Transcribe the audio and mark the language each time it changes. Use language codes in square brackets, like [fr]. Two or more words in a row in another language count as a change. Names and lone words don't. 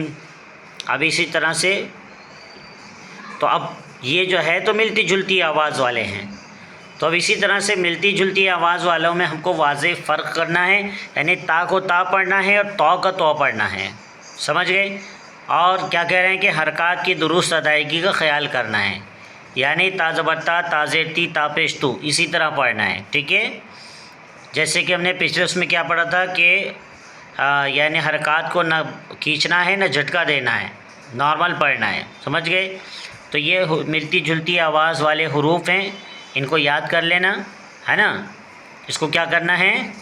[ur] اب اسی طرح سے تو اب یہ جو ہے تو ملتی جلتی آواز والے ہیں، تو اب اسی طرح سے ملتی جلتی آواز والوں میں ہم کو واضح فرق کرنا ہے، یعنی تا کو تا پڑھنا ہے اور تو کا تو پڑھنا ہے۔ سمجھ گئے؟ اور کیا کہہ رہے ہیں کہ حرکات کی درست ادائیگی کا خیال کرنا ہے، یعنی تا زبر تا، تا زیر تی، تا پیش تو، اسی طرح پڑھنا ہے، ٹھیک ہے؟ جیسے کہ ہم نے پچھلے اس میں کیا پڑھا تھا کہ یعنی حرکات کو نہ کھینچنا ہے نہ جھٹکا دینا ہے، نارمل پڑھنا ہے۔ سمجھ گئے؟ تو یہ ملتی جلتی آواز والے حروف ہیں، ان کو یاد کر لینا ہے نا، اس کو کیا کرنا ہے؟